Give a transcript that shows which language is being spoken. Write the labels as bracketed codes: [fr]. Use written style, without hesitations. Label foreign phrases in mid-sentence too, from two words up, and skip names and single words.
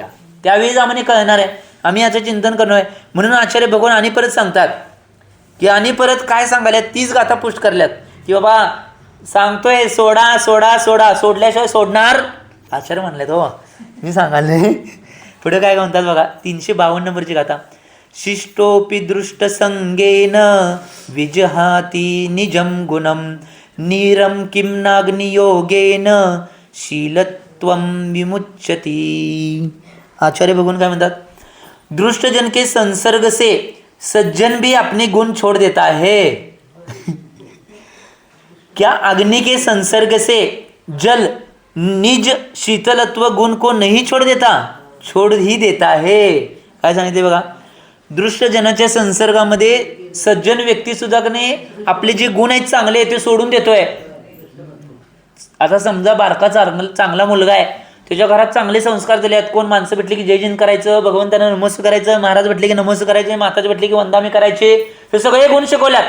[mr] त्यावेळीच आम्हाला कळणार आहे. आम्ही याचं चिंतन करणार आहे. म्हणून आचार्य भगवान आणि परत सांगतात की आणि परत काय सांगायला, तीच गाथा पुष्ट करल्यात की बाबा सांगतोय सोडा सोडा सोडा, सोडल्याशिवाय सोडणार. आचार्य म्हणलेत हो, मी सांगायला. पुढे काय म्हणतात बघा, 352 नंबरची गाथा. [sa] शिष्टोपि दृष्ट संगेन विजहाती निजम गुणम नीरम किम नाग्नियोगेन शीलत्वम विमुच्यती. [mr] आचार्य भगवान काय म्हणतात, [hi] दृष्टजन के संसर्ग से सज्जन भी अपने गुण छोड़ देता है. क्या अग्नि के संसर्ग से जल निज शीतलत्व गुण को नहीं छोड़ देता, छोड़ ही देता है. [mr] काय सांगितले बघा, दृष्टजनाच्या संसर्गामध्ये सज्जन व्यक्ती सुद्धा कने आपले जे गुण आहेत चांगले ते सोडून देतोय. आता समजा बारका चांगला मुलगा आहे, त्याच्या घरात चांगले संस्कार दिले आहेत. कोण माणसं भेटली की जय जैन करायचं, भगवंतांना नमस्कार करायचं, महाराज भेटले की नमस्कार करायचे, माताजी भेटले की वंदामी करायचे, हे सगळे गुण शिकवल्यात.